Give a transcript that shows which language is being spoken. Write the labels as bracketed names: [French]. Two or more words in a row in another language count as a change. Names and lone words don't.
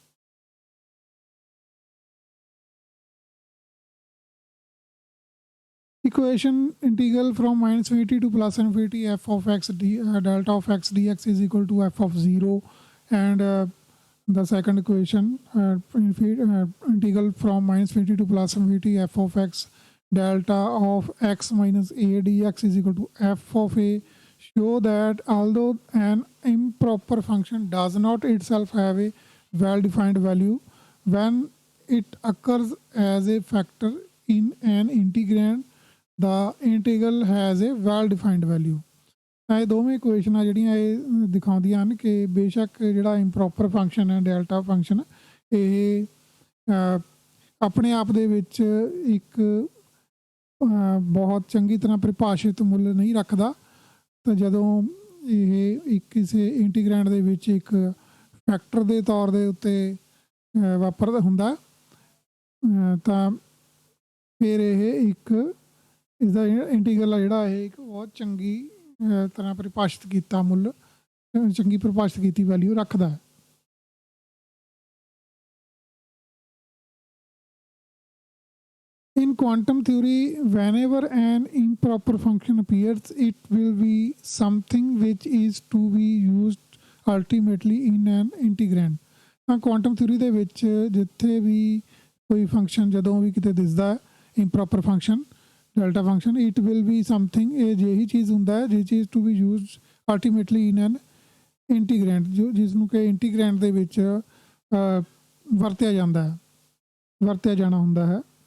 [English] Equation integral from -∞ to +∞ f of x delta of x dx is equal to f of 0 and the second equation integral from -∞ to +∞ f of x delta of x minus a dx is equal to f of a show that although an improper function does not itself have a well-defined value when it occurs as a factor in an integrand the integral has a well-defined value। [Punjabi] ਇਹ ਦੋਵੇਂ ਇਕੁਏਸ਼ਨਾਂ ਜਿਹੜੀਆਂ ਇਹ ਦਿਖਾਉਂਦੀਆਂ ਹਨ ਕਿ ਬੇਸ਼ੱਕ ਜਿਹੜਾ [English] improper function [Punjabi] ਹੈ [English] delta function [Punjabi] ਇਹ ਆਪਣੇ ਆਪ ਦੇ ਵਿੱਚ ਇੱਕ ਬਹੁਤ ਚੰਗੀ ਤਰ੍ਹਾਂ ਪਰਿਭਾਸ਼ਿਤ ਮੁੱਲ ਨਹੀਂ ਰੱਖਦਾ ਤਾਂ ਜਦੋਂ ਇਹ ਇੱਕ ਕਿਸੇ ਇੰਟੀਗ੍ਰੈਂਡ ਦੇ ਵਿੱਚ ਇੱਕ ਫੈਕਟਰ ਦੇ ਤੌਰ ਦੇ ਉੱਤੇ ਵਾਪਰਦਾ ਹੁੰਦਾ ਤਾਂ ਫਿਰ ਇਹ ਇੱਕ ਇਸਦਾ ਇੰਟੀਗਰਲ ਜਿਹੜਾ ਇਹ ਇੱਕ ਬਹੁਤ ਚੰਗੀ ਤਰ੍ਹਾਂ ਪਰਿਭਾਸ਼ਿਤ ਕੀਤਾ ਮੁੱਲ ਚੰਗੀ ਪਰਿਭਾਸ਼ਿਤ ਕੀਤੀ ਵੈਲਿਊ ਰੱਖਦਾ ਹੈ। [English] In quantum theory, whenever an improper function appears, it will be something which is to be used ultimately in an integrand। [Punjabi] ਤਾਂ [English] quantum theory [Punjabi] ਦੇ ਵਿੱਚ ਜਿੱਥੇ ਵੀ ਕੋਈ ਫੰਕਸ਼ਨ ਜਦੋਂ ਵੀ ਕਿਤੇ ਦਿਸਦਾ ਹੈ [English] improper function delta function it will be something [Punjabi] ਇਹ ਜਿਹੀ ਚੀਜ਼ ਹੁੰਦਾ ਹੈ ਜਿਸ ਚੀਜ਼ [English] to be used ultimately in an integrand [Punjabi] ਜਿਸ ਨੂੰ ਕਿ ਇੰਟੀਗਰੈਂਟ ਦੇ ਵਿੱਚ ਵਰਤਿਆ ਜਾਣਾ ਹੁੰਦਾ ਹੈ।